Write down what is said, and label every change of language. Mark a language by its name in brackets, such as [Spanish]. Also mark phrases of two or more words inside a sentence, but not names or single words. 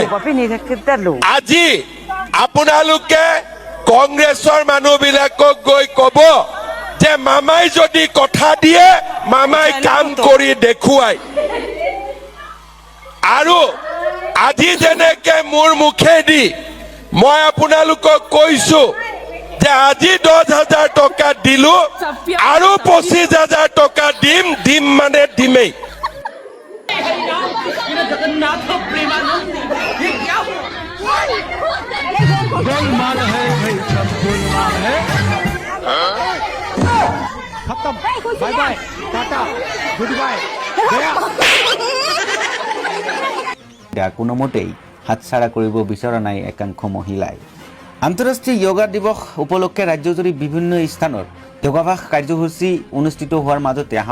[Assamese] আজি আপোনালোকে কংগ্ৰেছৰ মানুহবিলাকক গৈ ক'ব যে মামাই যদি কথা দিয়ে মামাই কাম কৰি দেখুৱাই। আৰু আজি যেনেকে মোৰ মুখেদি মই আপোনালোকক কৈছো যে আজি 10,000 টকা দিলো আৰু 25,000 টকা দিম মানে দিমেই। [Hindi] गोलमाल है भाई, सब गोलमाल है। खत्म, [English] bye bye, [Hindi] टाटा, [English] good bye, [Hindi] गया। [Assamese] কোনোমতেই হাতছাড়া কৰিব বিচৰা নাই একাংশ মহিলাই। আন্তঃৰাষ্ট্ৰীয় য়োগা দিৱস উপলক্ষে ৰাজ্যজুৰি বিভিন্ন স্থানত যোগাভ্যাস কাৰ্যসূচী অনুষ্ঠিত হোৱাৰ মাজতে